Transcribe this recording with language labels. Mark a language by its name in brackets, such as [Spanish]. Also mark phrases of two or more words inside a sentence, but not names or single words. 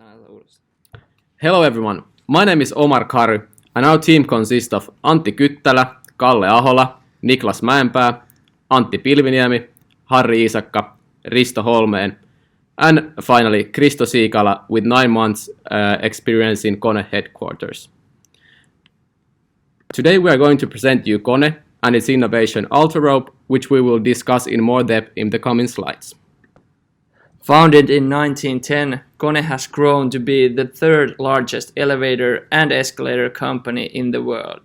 [English] Hello everyone, my name is Omar Kari and our team consists of Antti Kyttälä, Kalle Ahola, Niklas Mäenpää, Antti Pilviniemi, Harri Iisakka, Risto Holmeen and finally Kristo Siikala with 9 months experience in Kone headquarters. Today we are going to present you Kone and its innovation Ultrarope, which we will discuss in more depth in the coming slides. Founded in 1910, Kone has grown to be the third largest elevator and escalator company in the world.